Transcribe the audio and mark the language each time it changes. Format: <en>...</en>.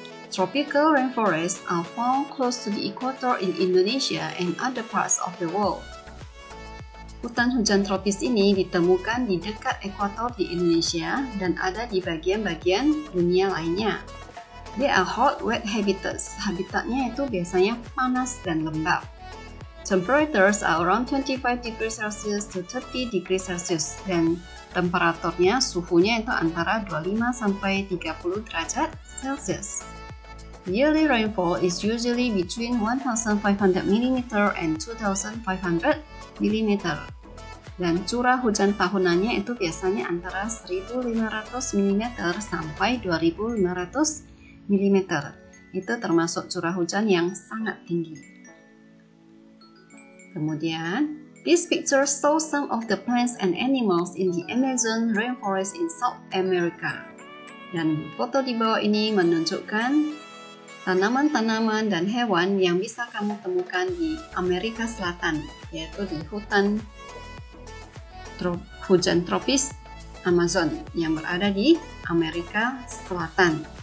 <en>Tropical rainforests are found close to the equator in Indonesia and other parts of the world.</en> <id>Hutan hujan tropis ini ditemukan di dekat ekuator di Indonesia dan ada di bagian-bagian dunia lainnya.</id> <en>They are hot, wet habitats.</en> <id>Habitatnya itu biasanya panas dan lembab.</id> <en>Temperatures are around 25 degrees Celsius to 30 degrees Celsius,</en> <id>dan temperaturnya, suhunya itu antara 25 sampai 30 derajat Celsius.</id> <en>Yearly rainfall is usually between 1,500 mm and 2,500 mm.</en> <id>Dan curah hujan tahunannya itu biasanya antara 1.500 mm sampai 2.500 mm. Itu termasuk curah hujan yang sangat tinggi. Kemudian,</id> <en>this picture shows some of the plants and animals in the Amazon rainforest in South America.</en> <id>Dan foto di bawah ini menunjukkan tanaman-tanaman dan hewan yang bisa kamu temukan di Amerika Selatan, yaitu di hutan hujan tropis Amazon yang berada di Amerika Selatan.</id>